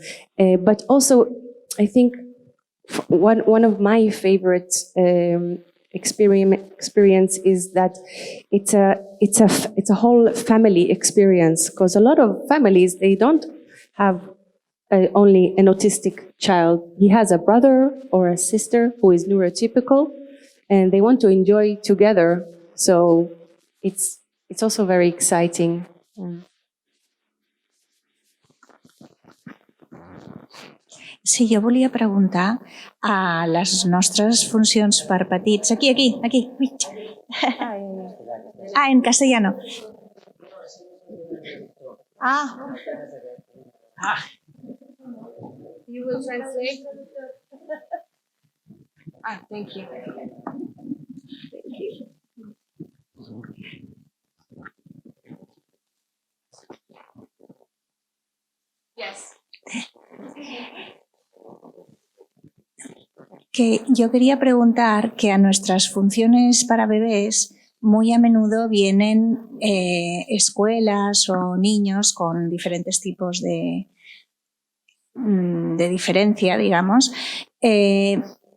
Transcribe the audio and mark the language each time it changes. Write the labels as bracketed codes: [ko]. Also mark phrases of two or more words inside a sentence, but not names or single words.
[en] But also, I think one of my favorite experience is that it's a whole family experience, because a lot of families, they don't have only an autistic child. He has a brother or a sister who is neurotypical, and they want to enjoy together. So it's also very exciting. [ca] Sí, jo volia preguntar a les nostres funcions per petits. [es] Aquí. En castellano. [en] You will translate? Thank you. Yes. [es] Que yo quería preguntar que a nuestras funciones para bebés muy a menudo vienen escuelas o niños con diferentes tipos de diferencia, digamos.